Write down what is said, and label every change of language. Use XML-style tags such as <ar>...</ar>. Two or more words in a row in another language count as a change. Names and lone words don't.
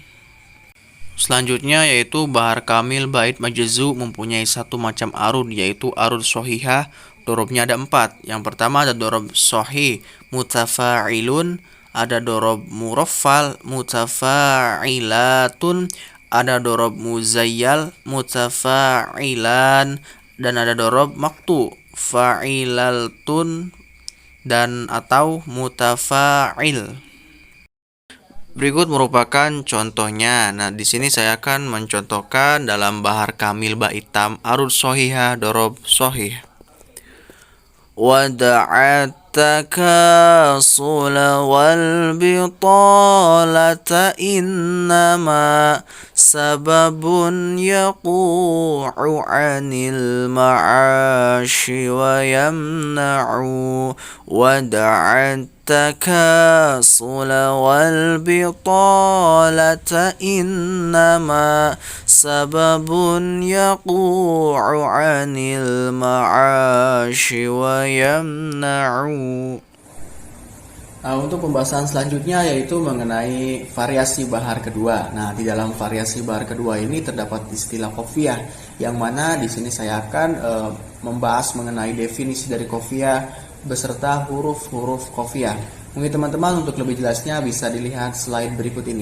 <id>Selanjutnya yaitu bahar kamil bait majzu mempunyai satu macam arud, yaitu arud sohihah, dorobnya ada 4. Yang pertama ada dorob sohih, mutafa'ilun, ada dorob muraffal, mutafa'ilatun, ada dorob muzayyal, mutafa'ilan, dan ada dorob maktu, fa'ilaltun, dan atau mutafa'il. Berikut merupakan contohnya. Nah, di sini saya akan mencontohkan dalam bahar kamil bait tam arud sohihah dorob sohih.</id> <ar>ودعت التكاسل والبطالة إنما سبب يقوع عن المعاش ويمنع. Wada'at التكاسل والبطالة إنما سبب يقوع عن المعاش ويمنع.</ar> <id>Untuk pembahasan selanjutnya yaitu mengenai variasi bahar kedua. Nah, di dalam variasi bahar kedua ini terdapat istilah qofiyah, yang mana di sini saya akan membahas mengenai definisi dari qofiyah beserta huruf-huruf qofiyah. Mungkin teman-teman untuk lebih jelasnya bisa dilihat slide berikut ini.</id>